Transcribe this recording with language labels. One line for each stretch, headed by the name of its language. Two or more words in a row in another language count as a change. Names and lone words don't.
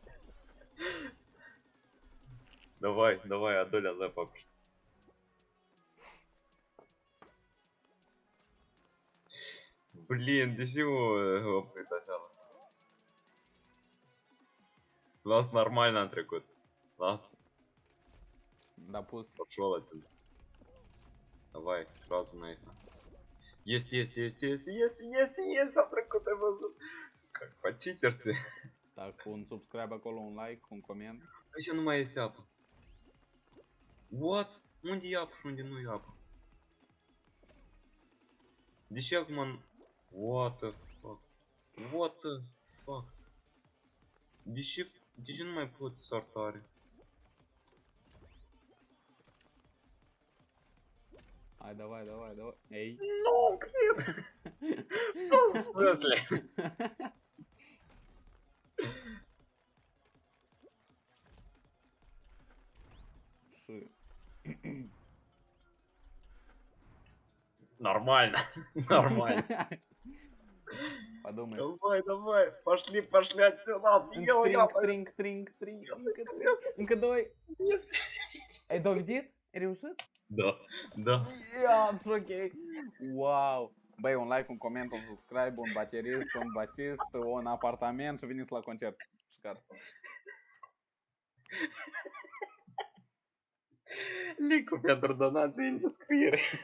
Romanian: Давай, a doilea level. Блин, de ce oprit așa? Las нормально am trecut. Las,
Russian: пошел отсюда. Давай, сразу на это. Есть,
Romanian: am trecut, ai văzut.
Russian: Как по-читерски. Так,
Romanian: un subscribe acolo, un like, un coment. Aici nu mai este apă. What? Unde e apă și unde nu e apă? De ce acum...
English: What the fuck? What the fuck?
Romanian: De ce nu mai pot sortare? Hai, давай. Ei. Nu, cred! Nu, în смысле? Și...
Russian: Нормально, нормально. Подумай. Давай, пошли отсюда. Тринг.
Romanian: Încă doi. Ai dovedit? Ai reușit? Da. Ia, ok. Wow. Băi, un like, un coment, un subscribe, un baterist, un basist, un apartament și veniți la concert. Și gata. Link-ul pentru donații în descriere.